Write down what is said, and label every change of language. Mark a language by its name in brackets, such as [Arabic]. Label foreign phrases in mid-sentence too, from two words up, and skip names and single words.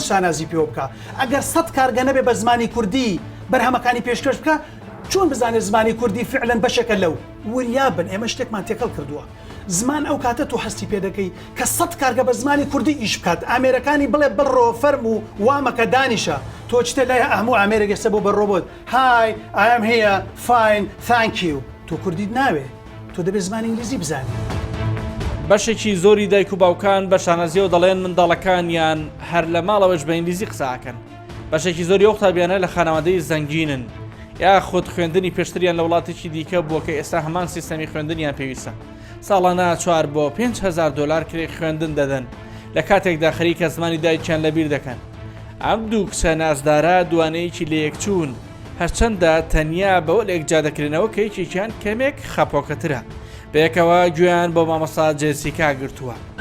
[Central Kurdish] شانازی پێ بکە ئەگەر 100 کارگە نەبێ بە زمانی کوردی بەرهەمەکانی پێشکەش بکە چۆن بزانێت زمانی کوردی فعلەن بەشێکە لەو وریابن ئێمە شتێکمان تێکەڵ کردووە زمان ئەو کاتە تو هەستی پێ دەکەی کە 100 کارگە بە زمانی کوردی ئیش بکات ئامێرەکانی بڵێ بڕۆ فەرم و وامەکە دانیشە تۆ چتە لای هەموو ئامێرێک ئێستا بۆ بەڕۆبۆت های [English] I am here fine thank you [Central Kurdish] تۆ کوردیت ناوێ تۆ دەبێت زمانی ئینگلیزی بزانی. بەشێکی زۆری دایک و باوکان بە شانازیەوە دەڵێن منداڵەکانیان هەر لە ماڵەوەش بە ئینگلیزی قساکەن بەشێکی زۆری ئەو قوتابیانە لە خانەوادەی زەنگینن یا خۆت خوێندنی پێشتریان لە وڵاتێکی دیکە بووە کە ئێستا هەمان سیستەمی خوێندنیان پێویستە ساڵانە 4 بۆ 5,000 دلار کرێ خوێندن دەدەن لە کاتێکدا خەریکە زمانی دایکیان لەبیر دەکەن ئەم دوو کچە نازدارە دوانەیەکی لە یەکچوون هەرچەندە تەنیا بەوە لە یەکجا دەکرێنەوە کە یەکێکیان کەمێک خەپۆکەترە بەیەکەوە گوێیان بۆ مامۆستا جێسیکا گرتووە.